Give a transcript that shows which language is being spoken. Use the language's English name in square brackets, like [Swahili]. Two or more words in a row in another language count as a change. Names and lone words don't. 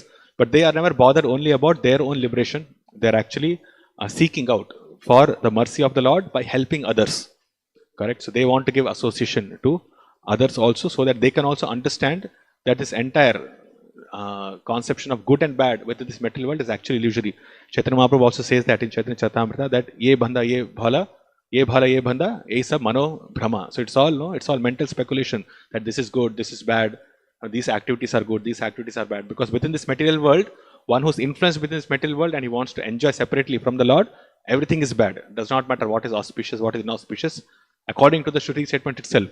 [English] But they are never bothered only about their own liberation. They are actually seeking out for the mercy of the Lord by helping others. Correct. So they want to give association to others also, so that they can also understand that this entire conception of good and bad within this material world is actually illusory. Chaitanya Mahaprabhu also says that in Chaitanya Charitamrita that [Bangla] এই মন্দ এই ভাল, এই ভাল এই মন্দ, এই সব মনো ভ্রম. [English] So it's all no, it's all mental speculation that this is good, this is bad, these activities are good, these activities are bad. Because within this material world, one who's influenced within this material world and he wants to enjoy separately from the Lord, everything is bad. It does not matter what is auspicious, what is inauspicious, according to the Shruti statement itself.